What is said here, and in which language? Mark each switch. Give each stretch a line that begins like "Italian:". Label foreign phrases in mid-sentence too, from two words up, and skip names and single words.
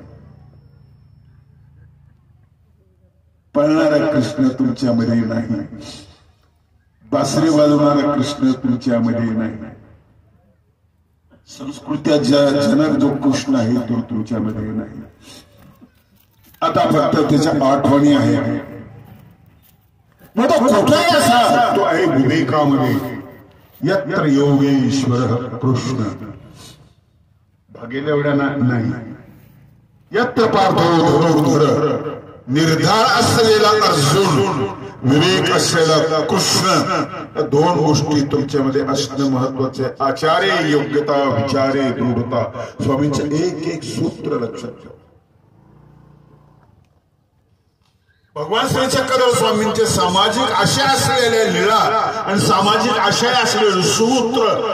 Marathi: पळणारा कृष्ण तुमच्यामध्ये नाही, बासरी वाजवणारा कृष्ण तुमच्यामध्ये नाही, संस्कृत्या जनक जो कृष्ण आहे तो तुमच्यामध्ये नाही. आता फक्त त्याच्या आठवणी आहे. मग तो कुठलाही असा, तो आहे विवेकामध्ये.
Sanskrit: यत्र योगेश्वर कृष्ण,
Marathi: भागेल एवढ्या नाही.
Sanskrit: यत्र पार्थो धनुर्धर,
Marathi: निर्धार असलेला अर्जुन, विवेक असलेला कृष्ण. 2 गोष्टी तुमच्यामध्ये असणं महत्वाचे. आचार्य योग्यता, विचारे दृढता. स्वामींचं एक सूत्र लक्षात ठेवा. भगवान श्री चक्रधर स्वामींचे सामाजिक आशय असलेले लीळा आणि सामाजिक आशय असलेले सूत्र.